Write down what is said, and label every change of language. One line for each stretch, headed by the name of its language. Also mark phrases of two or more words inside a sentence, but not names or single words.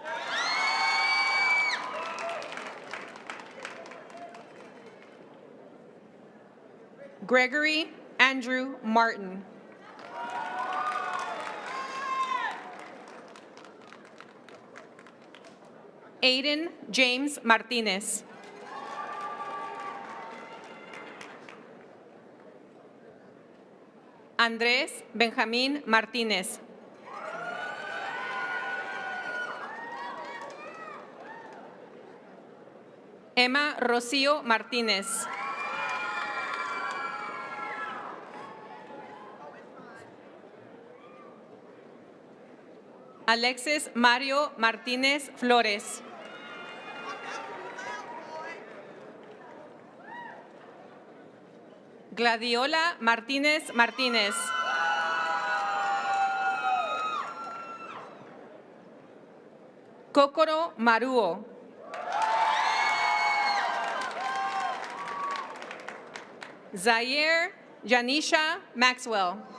English: Gregory Andrew Martin. Aiden James Martinez. Andrés Benjamín Martínez. Emma Rocío Martínez. Alexis Mario Martínez Flores. Gladiola Martínez Martínez. Kokoro Maruo. Zaire Janisha Maxwell.